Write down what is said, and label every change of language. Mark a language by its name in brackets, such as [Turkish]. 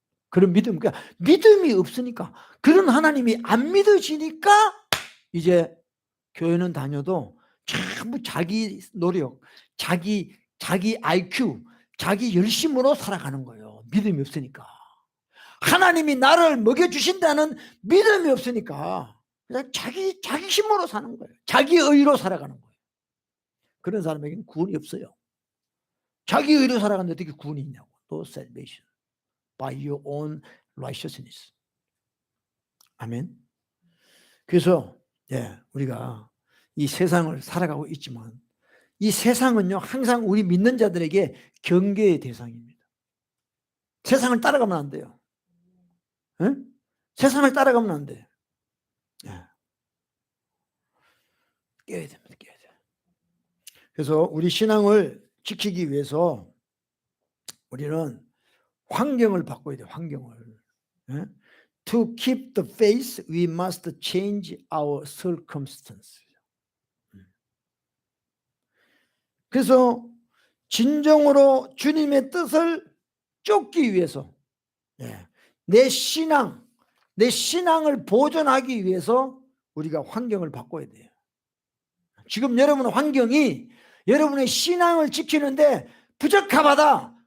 [Korean] 그런 믿음, 그러니까 믿음이 없으니까, 그런 하나님이 안 믿어지니까 이제 교회는 다녀도 전부 자기 노력, 자기 IQ, 자기 열심으로 살아가는 거예요. 믿음이 없으니까. 하나님이 나를 먹여주신다는 믿음이 없으니까 그냥 자기 힘으로 사는 거예요. 자기 의로 살아가는 거예요. 그런 사람에게는 구원이 없어요. 자기 의로 살아가는데 어떻게 구원이 있냐고. [English] No salvation by your own righteousness. [Korean] 아멘. 그래서 우리가 이 세상을 살아가고 있지만 이 세상은요 항상 우리 믿는 자들에게 경계의 대상입니다. 세상을 따라가면 안 돼요. 응? 세상을 따라가면 안 돼요. 깨야 됩니다. 깨야 돼요. 그래서 우리 신앙을 지키기 위해서 우리는 환경을 바꿔야 돼요. 환경을. [English] To keep the faith, we must change our circumstances. [Korean] 그래서 진정으로 주님의 뜻을 쫓기 위해서 내 신앙을 보존하기 위해서 우리가 환경을 바꿔야 돼요. 지금 여러분 환경이 여러분의 신앙을 지키는데 부적합하다.